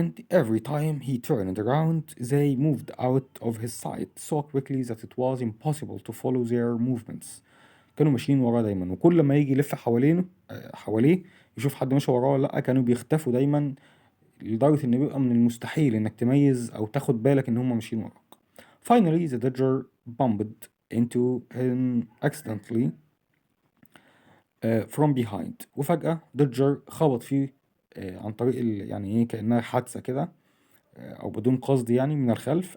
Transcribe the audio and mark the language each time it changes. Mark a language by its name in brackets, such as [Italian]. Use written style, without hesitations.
[English] and every time he turned around they moved out of his sight so quickly that it was impossible to follow their movements. [Arabic] كانوا ماشيين وراه دايما، وكل ما يجي يلف حواليه يشوف حد ماشي وراه ولا لأ، كانوا بيختفوا دايما لدرجة إن بيبقى من المستحيل إنك تميز أو تاخد بالك إن هما ماشيين وراك. [English] Finally the Dodger bumped into him accidentally from behind. [Arabic] وفجأة دوجر خبط فيه عن طريق يعني ايه كأنها حادثة كده أو بدون قصد يعني من الخلف.